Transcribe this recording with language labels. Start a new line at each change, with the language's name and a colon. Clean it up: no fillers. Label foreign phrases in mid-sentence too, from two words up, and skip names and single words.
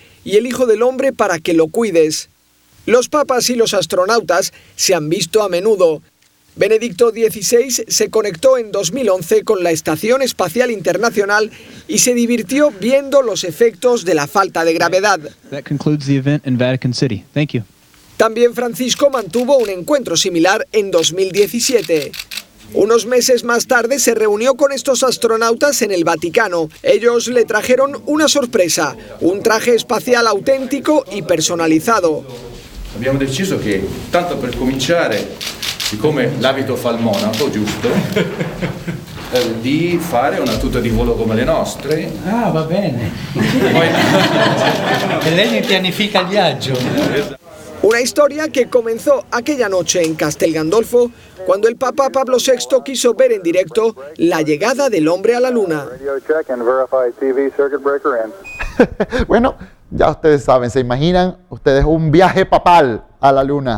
Spanish: Y el Hijo del Hombre para que lo cuides. Los papas y los astronautas se han visto a menudo. Benedicto XVI se conectó en 2011 con la Estación Espacial Internacional y se divirtió viendo los efectos de la falta de gravedad.
English: That concludes the event in Vatican City. Thank you.
Spanish: También Francisco mantuvo un encuentro similar en 2017. Unos meses más tarde se reunió con estos astronautas en el Vaticano. Ellos le trajeron una sorpresa, un traje espacial auténtico y personalizado.
Italian: Abbiamo deciso che, tanto per cominciare, siccome l'abito fa il monaco, giusto? di fare una tuta di volo come le nostre. Ah, va bene. Que lei pianifica il viaggio.
Spanish: Una historia que comenzó aquella noche en Castel Gandolfo, cuando el Papa Pablo VI quiso ver en directo la llegada del hombre a la Luna. Bueno, ya ustedes saben, se imaginan ustedes un viaje papal a la Luna.